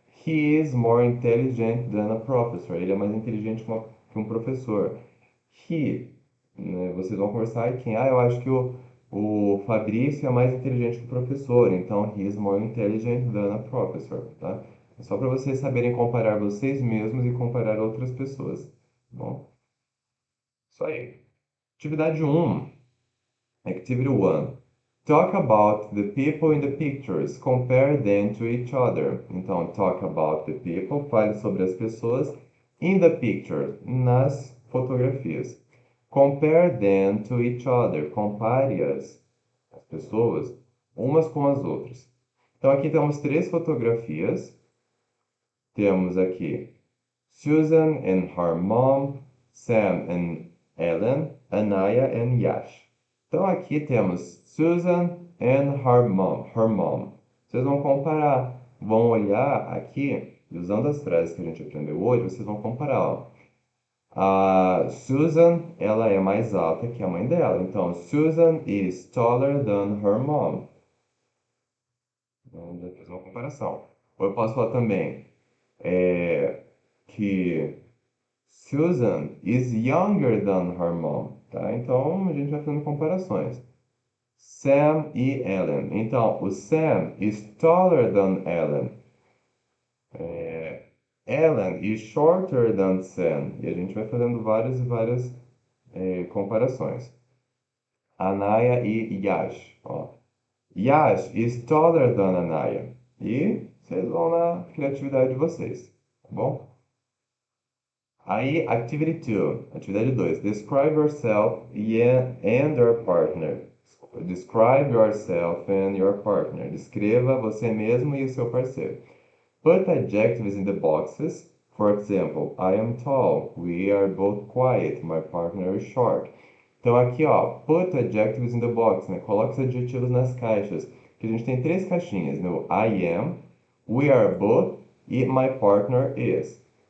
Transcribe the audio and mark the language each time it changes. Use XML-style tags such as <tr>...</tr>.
<en>He is more intelligent than a professor.</en> <pt>Ele é mais inteligente que um professor. He, né? Vocês vão conversar e quem? Ah, eu acho que o Fabrício é mais inteligente que o professor.</pt> <en>Então, he is more intelligent than a professor, tá?</en> <pt>É só para vocês saberem comparar vocês mesmos e comparar outras pessoas, tá bom? Isso aí. Atividade um.</pt> <en>Activity 1. Talk about the people in the pictures. Compare them to each other. Então, talk about the people.</en> <pt>Fale sobre as pessoas</pt> <en>in the picture.</en> <pt>Nas fotografias.</pt> <en>Compare them to each other.</en> <pt>Compare as pessoas umas com as outras. Então, aqui temos três fotografias. Temos aqui</pt> <en>Susan and her mom, Sam and Ellen, Anaya and Yash.</en> <pt>Então aqui temos Susan</pt> <en>and her mom.</en> <pt>Vocês vão comparar, vão olhar aqui, usando as frases que a gente aprendeu hoje, vocês vão comparar, ó. A Susan, ela é mais alta que a mãe dela.</pt> <en>Então, Susan is taller than her mom.</en> <pt>Vamos fazer uma comparação. Ou eu posso falar também que</pt> <en>Susan is younger than her mom,</en> <pt>tá? Então, a gente vai fazendo comparações. Sam e Ellen. Então, o</pt> <en>Sam is taller than Ellen. Ellen is shorter than Sam.</en> <pt>E a gente vai fazendo várias e várias comparações. Anaya e Yash. Ó.</pt> <en>Yash is taller than Anaya.</en> <pt>E vocês vão na criatividade de vocês, tá bom? Aí, Activity 2. Atividade 2.</pt> <en>Describe yourself and your partner. Describe yourself and your partner.</en> <pt>Descreva você mesmo e o seu parceiro.</pt> <en>Put adjectives in the boxes. For example, I am tall. We are both quiet. My partner is short.</en> <pt>Então aqui, ó,</pt> <en>put adjectives in the box, né?</en> <pt>Coloque os adjetivos nas caixas. Que a gente tem três caixinhas, no</pt> <en>I am, we are both</en> <pt>e</pt> <en>my partner is.</en>